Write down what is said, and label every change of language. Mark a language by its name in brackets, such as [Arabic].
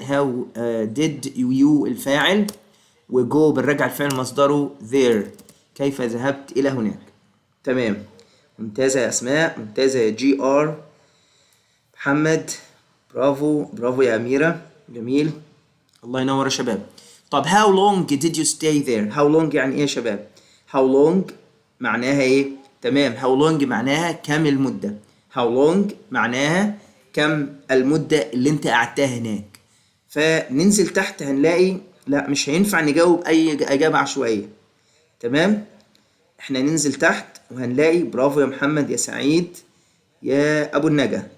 [English] how did you [Arabic] الفاعل، وجو بنرجع الفعل مصدره there. كيف ذهبت إلى هناك. تمام. ممتازة يا أسماء. ممتازة يا جي آر. محمد برافو. برافو يا أميرة. جميل. الله ينور يا شباب. [English] طب how long did you stay there؟ how long [Arabic] يعني ايه يا شباب؟ [English] how long [Arabic] معناها ايه؟ [English] تمام، how long [Arabic] معناها كم المدة. [English] how long [Arabic] معناها كم المدة اللي انت قعدتها هناك. فننزل تحت هنلاقي لا مش هينفع نجاوب اي اجابة عشوائية. تمام، احنا ننزل تحت وهنلاقي برافو يا محمد يا سعيد يا ابو النجا.